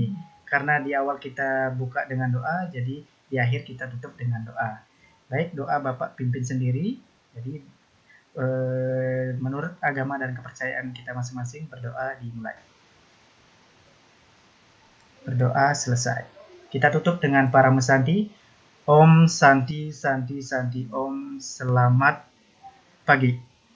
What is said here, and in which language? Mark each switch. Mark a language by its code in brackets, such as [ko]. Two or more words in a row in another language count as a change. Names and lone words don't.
[id] Karena di awal kita buka dengan doa, jadi di akhir kita tutup dengan doa. Baik, doa Bapak pimpin sendiri. Jadi menurut agama dan kepercayaan kita masing-masing, berdoa dimulai. Berdoa selesai. Kita tutup dengan para mesanti. [sa] Om Santi Santi Santi Om. [id] Selamat pagi.